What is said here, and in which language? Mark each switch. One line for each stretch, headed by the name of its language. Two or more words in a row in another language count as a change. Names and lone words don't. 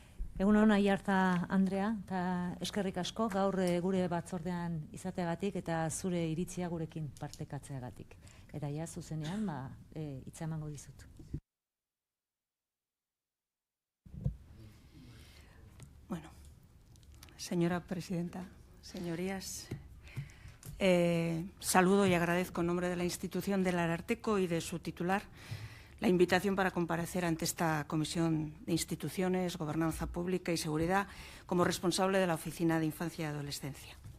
Basque: Egun hona Aiartza Andrea, eta eskerrik asko gaur gure batzordean izateagatik eta zure iritzia gurekin partekatzeagatik. Eta ja, zuzenean, hitza emango dizut.
Spanish: Bueno, señora presidenta, señorías, saludo y agradezco en nombre de la institución del Ararteko y de su titular la invitación para comparecer ante esta Comisión de Instituciones, Gobernanza Pública y Seguridad como responsable de la Oficina de Infancia y Adolescencia.